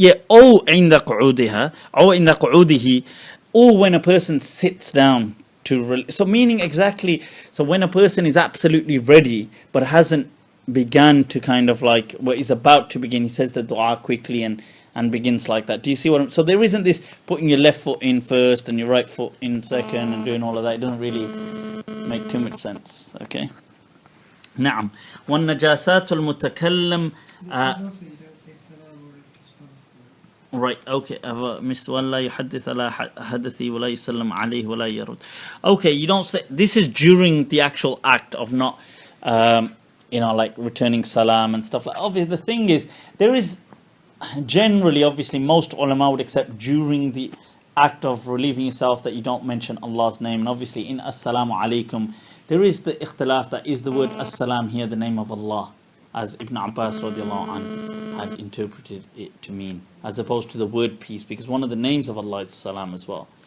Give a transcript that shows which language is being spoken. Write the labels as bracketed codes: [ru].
[ar] أو عند قعودها أو عند قعوده, [en] or when a person sits down to so meaning exactly, so when a person is absolutely ready but hasn't began to kind of like what is about to begin, he says the dua quickly and begins like that. Do you see what I'm, so there isn't this putting your left foot in first and your right foot in second and doing all of that. It doesn't really make too much sense. [ar] Okay. نعم. والنجاسات المتكلم [en] Also, you don't say salam or respond to salam. right, okay. [ar] مثل أن لا يحدث على حدثي ولا يسلم عليه ولا يرد. [en] Okay, you don't say, this is during the actual act of not like returning salam and stuff like. Obviously the thing is, there is generally, obviously most ulama would accept during the act of relieving yourself that you don't mention Allah's name. And obviously in Assalamu alaikum, there is the ikhtilaf that is the word As-salam here the name of Allah, as Ibn Abbas radiallahu anh had interpreted it to mean, as opposed to the word peace, because one of the names of Allah is Salam as well.